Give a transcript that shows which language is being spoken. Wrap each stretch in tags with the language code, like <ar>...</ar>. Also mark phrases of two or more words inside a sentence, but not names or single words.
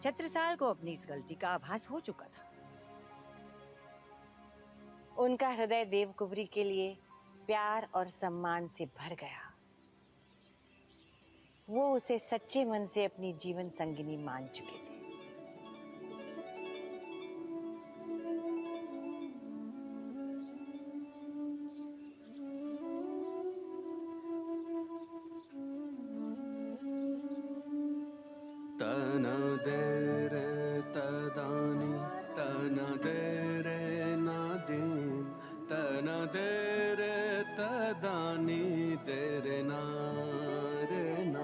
<hi>छत्रसाल को अपनी इस गलती का आभास हो चुका था। उनका हृदय देवकुंवरी के लिए प्यार और सम्मान से भर गया। वो उसे सच्चे मन से अपनी जीवन संगिनी मान चुके थे। तन दे रे तदानी, तन दे रे नादीन, तन दे रे तदानी, दे रे ना रे ना।</hi>